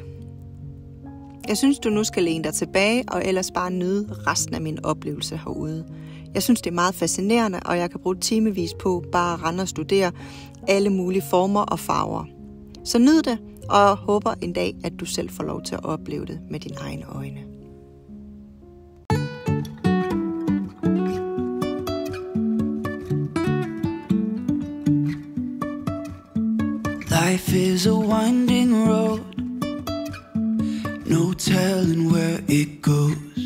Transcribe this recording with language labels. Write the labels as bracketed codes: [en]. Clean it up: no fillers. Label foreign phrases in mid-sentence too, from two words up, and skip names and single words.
[da] Jeg synes, du nu skal læne dig tilbage, og ellers bare nyde resten af min oplevelse herude. Jeg synes, det er meget fascinerende, og jeg kan bruge timevis på bare at rende og studere alle mulige former og farver. Så nyd det, og håber en dag, at du selv får lov til at opleve det med dine egne øjne. [en] Life is a winding road, no telling where it goes.